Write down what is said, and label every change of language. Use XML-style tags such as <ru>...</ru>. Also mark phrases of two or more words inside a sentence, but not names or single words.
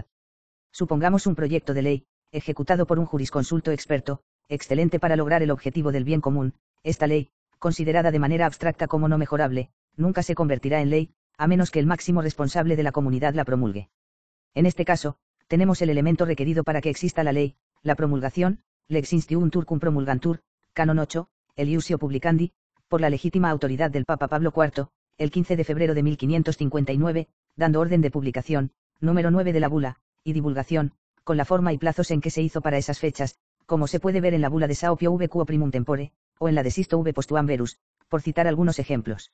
<es>Supongamos un proyecto de ley, ejecutado por un jurisconsulto experto, excelente para lograr el objetivo del bien común. Esta ley, considerada de manera abstracta como no mejorable, nunca se convertirá en ley, a menos que el máximo responsable de la comunidad la promulgue. En este caso, tenemos el elemento requerido para que exista la ley, la promulgación,</es> <la>lex instituuntur cum promulgantur,</la> <es>canon 8, el</es> <la>iusio publicandi,</la> <es>por la legítima autoridad del Papa Pablo IV, el 15 de febrero de 1559, dando orden de publicación, número 9 de la bula, y divulgación, con la forma y plazos en que se hizo para esas fechas, como se puede ver en la bula de Sao Pio V Quo Primum Tempore, o en la de Sisto V Postuam Verus, por citar algunos ejemplos.</es>